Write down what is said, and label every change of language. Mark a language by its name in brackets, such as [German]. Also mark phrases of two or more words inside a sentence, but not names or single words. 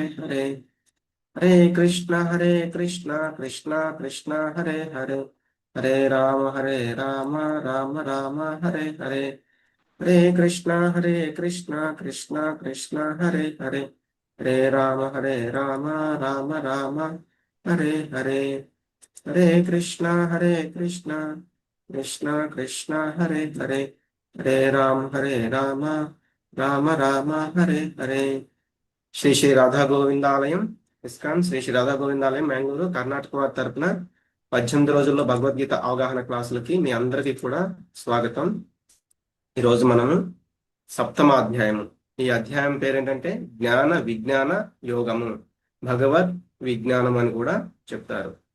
[Sanskrit] హరే హరే కృష్ణ కృష్ణ కృష్ణ హరే హరే హరే రామ రామ హరే హరే హరే కృష్ణ కృష్ణ కృష్ణ హరే హరే హరే రామ రామ హరే హరే హరే కృష్ణ కృష్ణ కృష్ణ హరే హరే హరే రామ రామ హరే హరే. [Telugu] శ్రీ శ్రీ రాధా గోవిందాలయం ఇస్కాన్ శ్రీ శ్రీ రాధా గోవిందాలయం మ్యాంగ్లూరు కర్ణాటక వారి తరపున 18 రోజుల్లో భగవద్గీత అవగాహన క్లాసులకి మీ అందరికీ కూడా స్వాగతం. ఈరోజు మనము 7వ అధ్యాయము. ఈ అధ్యాయం పేరేంటంటే జ్ఞాన విజ్ఞాన యోగము, భగవద్ విజ్ఞానం అని కూడా చెప్తారు.